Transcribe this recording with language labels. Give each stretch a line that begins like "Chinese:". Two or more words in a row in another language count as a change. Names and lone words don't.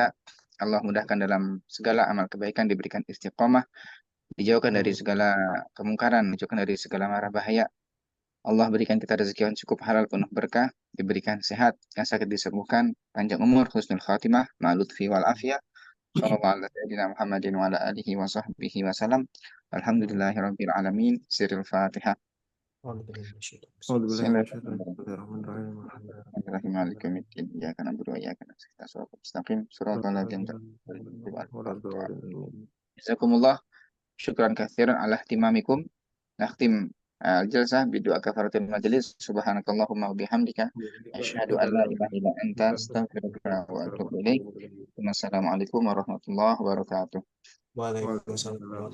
Indonesian: Allah mudahkan dalam segala amal kebaikan, diberikan istiqomah, dijauhkan dari segala kemungkaran, dijauhkan dari segala mara bahaya. Allah berikan kita rezeki yang cukup halal penuh berkah, diberikan sehat, yang sakit disembuhkan, panjang umur,
Arabic: حسن الخاتمة مع اللطف والعافية. صلى الله على محمد وعلى آله وصحبه وسلم. الحمد لله رب العالمين. سر الفاتحة. بسم الله الرحمن الرحيم. مالك يوم الدين. إياك نعبد وإياك نستعين. الصراط المستقيم. صراط الذين أنعمت عليهم جزاكم الله شكرا كثيرا على اهتمامكم. نختم الجلسة بدعاء كفارة المجلس. سبحانك اللهم وبحمدك أشهد أن لا إله إلا أنت أستغفرك وأتوب إليك. والسلام عليكم ورحمة الله وبركاته. وعليكم السلام.